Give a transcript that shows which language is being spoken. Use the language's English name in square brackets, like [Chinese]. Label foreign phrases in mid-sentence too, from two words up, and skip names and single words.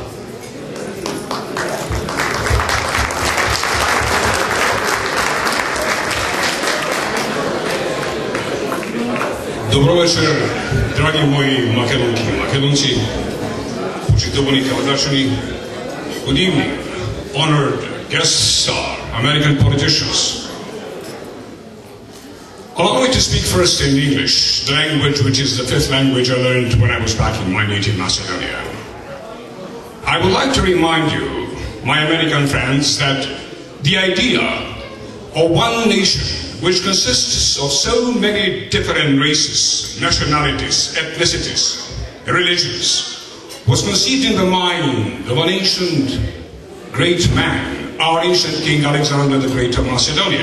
[Macedonian] Добро вечер, драги мои македонки и македонци, почитувани кавадачани. [English] Good evening, honored guests, American politicians. Allow me to speak first in English, the language which is the fifth language I learned when I was back in my native Macedonia. I would like to remind you, my American friends, that the idea of one nation which consists of so many different races, nationalities, ethnicities, religions, was conceived in the mind of an ancient great man, our ancient King Alexander the Great of Macedonia.